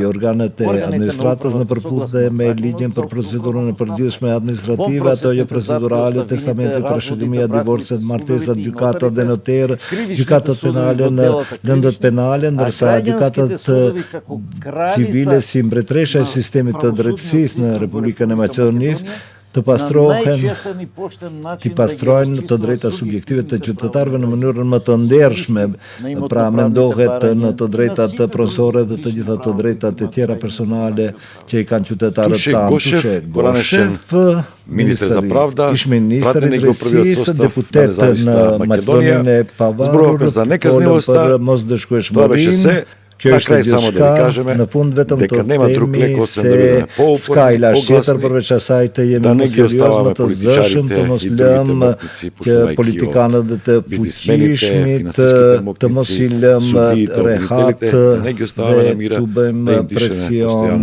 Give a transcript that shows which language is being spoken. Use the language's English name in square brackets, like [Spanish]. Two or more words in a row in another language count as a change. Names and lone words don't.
[Albanian] Organet e administratës në përputhje me ligjin për procedurën e përgjithshme administrative, ato jo procedurale, testamentet, trashëgimia, divorcet, martesat, gjykatat dhe noterë, gjykatat penale në lëndët penale, ndërsa gjykatat civile si mbretëresha e sistemit të drejtësisë në Republikën e Maqedonisë të pastrojnë të drejta subjektive të qytetarëve në mënyrën më të ndershme, pra mendohet në të drejtat të pronësore dhe të gjitha të drejtat e tjera personale që i kanë qytetarët tanë. [Macedonian] Gošev, ministar za pravda, [Albanian] ish ministar i drejtësisë, deputet në Maqedoninë e Pavarur, folën për mosdëshkueshmërinë. Kjo është diçka, në fund vetëm të themi se s'ka ilazh tjetër përveç asaj të jemi më serioz, më të zëshëm, të mos lëmë që politikanët dhe të fuqishmit të mos i lëmë rehat dhe të bëjmë presion.